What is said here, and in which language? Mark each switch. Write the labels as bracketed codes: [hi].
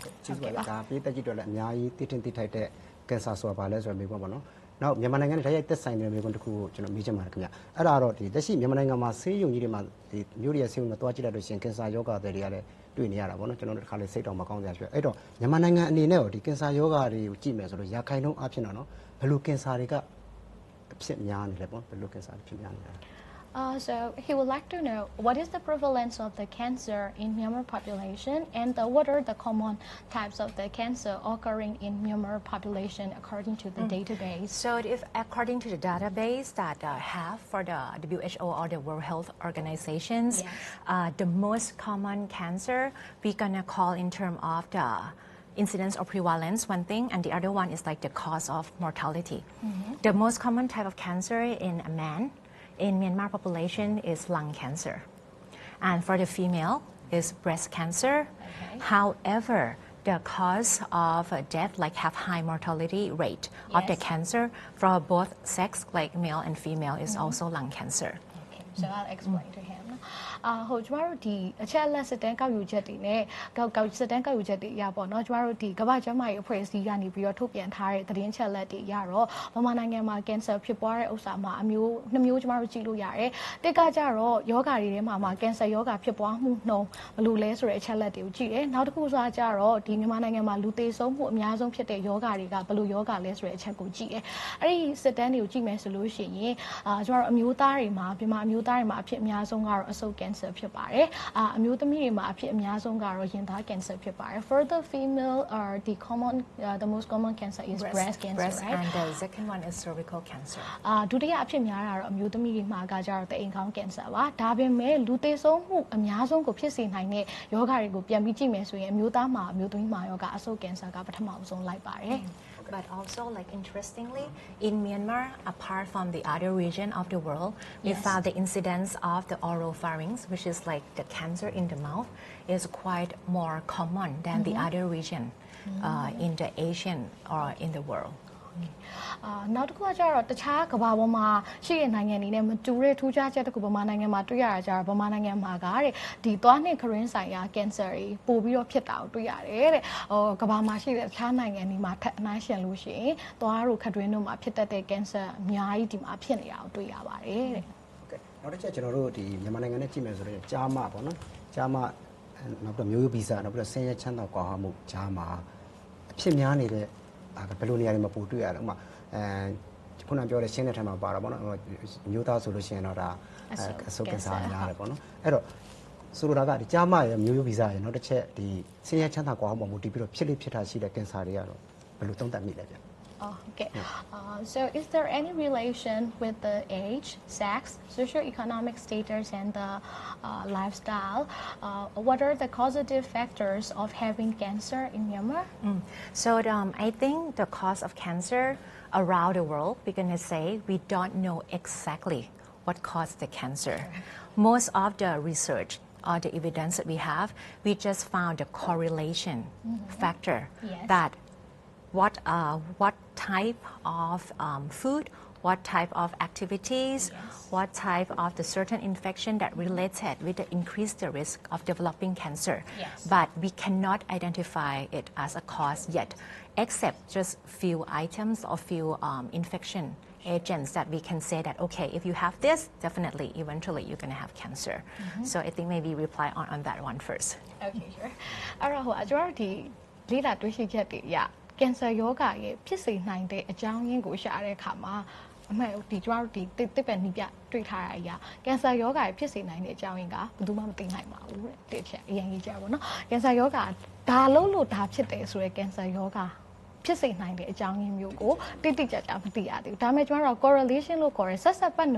[my] ကျေးဇူးပါဒါပြည်သက်ကြီးတို့လည်းအများကြီးတည်တင်တည်ထိုက်တဲ့ cancer ဆိုတာဘာလဲဆိုတော့မေးခွန်းပေါ့နော်နောက်မြန်မာနိုင်ငံနဲ့ဓာတ်ရိုက်သက်ဆိုင်တဲ့မေးခွန်းတစ်ခုကိုကျွန်တော်မေးချင်ပါတယ်ခင်ဗျအဲ့ဒါတော့ဒီလက်ရှိမြန်မာနိုင်ငံမှာဆေးရုံကြီးတွေမှာဒီမျိုးတွေဆေးရုံတွေတွားကြည့်လိုက်လို့ရှိရင် cancer ယောဂတွေကလည်းတွေ့နေရတာပေါ့နော်ကျွန်တော်တို့တစ်ခါလေစိတ်တော်မကောင်းစရာဖြစ်အဲ့တော့မြန်မာနိုင်ငံအနေနဲ့ရောဒီ cancer ယောဂတွေကိုကြည့်မယ်ဆိုလို့ရာခိုင်နှုန်းအဖြစ်တော့နော်ဘယ်လို cancer တွေကဖြစ်များနေလဲပေါ့ဘယ်လို cancer တွေဖြစ်များနေလဲ [en] So he would like to know what is the prevalence of the cancer in Myanmar population and what are the common types of the cancer occurring in Myanmar population according to the database. So if according to the database that have for the WHO or the World Health Organizations, the most common cancer we're gonna call in terms of the incidence or prevalence, one thing, and the other one is like the cause of mortality. The most common type of cancer in a man in Myanmar population is lung cancer. And for the female is breast cancer. However, the cause of death like have high mortality rate of the cancer for both sex like male and female is also lung cancer. Okay, so I'll explain to him. [my] ဟိုကျမတို့ဒီအချက်အလက်စစ်တမ်းကောက်ယူချက်တွေနဲ့စစ်တမ်းကောက်ယူချက်တွေအရပေါ့နော်ကျမတို့ဒီကမ္ဘာ့ကျန်းမာရေးအဖွဲ့အစည်းကနေပြီးတော့ထုတ်ပြန်ထားတဲ့သတင်းချက်လက်တွေအရတော့မြန်မာနိုင်ငံမှာ cancer ဖြစ်ပွားတဲ့ဥစ္စာမှာအမျိုး2မျိုးကျမတို့ကြည့်လို့ရတယ်တစ်ကကြတော့ယောဂါတွေထဲမှာ cancer ယောဂါဖြစ်ပွားမှုနှုန်းဘယ်လိုလဲဆိုတဲ့အချက်လက်တွေကိုကြည့်တယ်နောက်တစ်ခုဆိုကြတော့ဒီမြန်မာနိုင်ငံမှာလူသေဆုံးမှုအများဆုံးဖြစ်တဲ့ယောဂါတွေကဘယ်လိုယောဂါလဲဆိုတဲ့အချက်ကိုကြည့်တယ် အဲ့ဒီစစ်တမ်းတွေကိုကြည့်မယ်ဆိုလို့ရှိရင်ကျမတို့အမျိုးသားတွေမှာမြန်မာအမျိုးသားတွေမှာအဖြစ်အများဆုံးကတော့အဆုတ် cancer ဖြစ်ပါတယ်အမျိုးသမီးတွေမှာအဖြစ်အများဆုံးကတော့ရင်သား cancer ဖြစ်ပါတယ် [en] for the female the most common cancer is breast cancer right and the second one is cervical cancer [my] ဒုတိယအဖြစ်များတာတော့အမျိုးသမီးတွေမှာကကြတော့တဲ့အိမ်ခေါင်း cancer ပါဒါပေမဲ့လူသေဆုံးမှုအများဆုံးကိုဖြစ်စေနိုင်တဲ့ယောဂတွေကိုပြန်ပြီးကြည့်မယ်ဆိုရင်အမျိုးသားမှာအမျိုးသမီးမှာယောဂအဆုတ် cancer ကပထမဆုံးလိုက်ပါတယ် [en] But also, like interestingly, in Myanmar, apart from the other region of the world, we found the incidence of the oropharynx, which is like the cancer in the mouth, is quite more common than the other region in the Asian or in the world. [my] နောက်တစ်ခုကကြတော့တခြားကမ္ဘာပေါ်မှာရှိတဲ့နိုင်ငံတွေနဲ့မတူတဲ့ထူးခြားချက်တစ်ခုဗမာနိုင်ငံမှာတွေ့ရတာကြတော့ဗမာနိုင်ငံမှာကတဲ့ဒီသွားနှင့်ခရင်းဆိုင်ရာ cancer တွေပို့ပြီးတော့ဖြစ်တာကိုတွေ့ရတယ်တဲ့ကမ္ဘာမှာရှိတဲ့တခြားနိုင်ငံတွေမှာထပ်အနှိုင်းယှဉ်လို့ရှိရင်သွားတို့ခတွင်းတို့မှာဖြစ်တတ်တဲ့ cancer အများကြီးဒီမှာဖြစ်နေတာကိုတွေ့ရပါတယ်တဲ့ Okay နောက်တစ်ချက်ကျွန်တော်တို့ဒီမြန်မာနိုင်ငံနဲ့ကြည့်မယ်ဆိုတော့ကြားမပေါ့နော်ကြားမနောက်တော့မျိုးရိုးဗီဇနောက်ပြီးတော့ဆင်းရဲချမ်းသာကွာဟမှုကြားမအဖြစ်များနေတဲ့ဘယ်လိုနေရာတွေမှာပို့တွေ့ရလဲဥပမာခုနပြောတဲ့ရှင်းတဲ့ထက်မှာပါတာပေါ့နော်မျိုးသားဆိုလို့ရှိရင်တော့ဒါအဆုတ်ကင်ဆာရတယ်ပေါ့နော်အဲ့တော့ဆိုလိုတာကဒီကြားမရမျိုးရိုးဗီဇရနောက်တစ်ချက်ဒီဆင်းရဲချမ်းသာကွာဟမှုမှုတည်ပြီးတော့ဖြစ်လိဖြစ်တာရှိတဲ့ကင်ဆာတွေကတော့ဘယ်လိုသုံးသပ်မိလဲဗျ [en] Okay. So is there any relation with the age, sex, socioeconomic status, and the lifestyle? What are the causative factors of having cancer in Myanmar? So I think the cause of cancer around the world, we're going to say we don't know exactly what caused the cancer. Most of the research or the evidence that we have, we just found a correlation factor that what type of food, what type of activities, what type of the certain infection that related with the increased the risk of developing cancer. But we cannot identify it as a cause yet, except just few items or few infection agents that we can say that, okay, if you have this, definitely, eventually you're going to have cancer. So I think maybe reply on that one first. Okay, sure. [my] အဲ့တော့ကျွန်တော်ဒီလေ့လာတွေ့ရှိချက်တွေရ cancer ယောဂရဲ့ဖြစ်စေနိုင်တဲ့အကြောင်းရင်းကိုရှာတဲ့အခါမှာ အမှန်ဒီကျမတို့ဒီတစ်ပယ်နီးပြတွေ့ထားရအရာကင်ဆာယောဂါဖြစ်စေနိုင်တဲ့အကြောင်းရင်းကဘယ်သူမှမသိနိုင်ပါဘူးတဲ့တစ်ချက်အရင်ကြီးကြပါတော့ကင်ဆာယောဂါဒါလုံးလို့ဒါဖြစ်တယ်ဆိုရဲကင်ဆာယောဂါဖြစ်စေနိုင်တဲ့အကြောင်းရင်းမျိုးကိုတိတိကျကျမသိရသေးဘူးဒါပေမဲ့ကျွန်တော်တို့ correlation လို့ခေါ်တဲ့ဆက်ဆက်